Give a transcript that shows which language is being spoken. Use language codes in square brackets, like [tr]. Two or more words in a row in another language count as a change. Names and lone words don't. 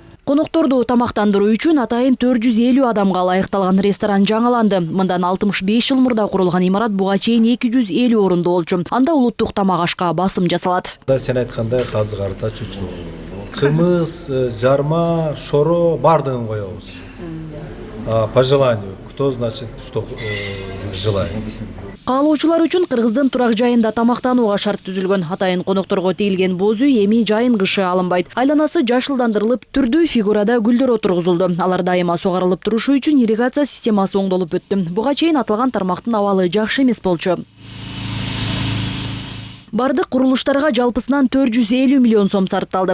[ky] Конокторду тамактандыруу үчүн атайын 450 адамга ылайыкталган ресторан жаңаланды. Мындан 65 жыл мурда курулган имарат буга чейин 250 орунду болчу. Анда улуттук тамак ашка басым жасалат. Сен айткандай казы карта, чучу, кымыз, жарма, шоро бардыгын коебуз. [ru] По желанию, кто значит, что желает. [ky] Каалоочулар үчүн кыргыздын турак жайында тамактанууга шарт түзүлгөн. Атайын конокторго тийилген боз үй эми жайын кышы алынбайт. Айланасы жашылдандырылып, түрдүү фигурада гүлдөр отургузулду. Алар дайыма сугарылып турушу үчүн ирригация системасы оңдолуп өттү. Буга чейин аталган тармактын абалы жакшы эмес болчу. Бардык курулуштарга жалпысынан 450 миллион сом сарпталды.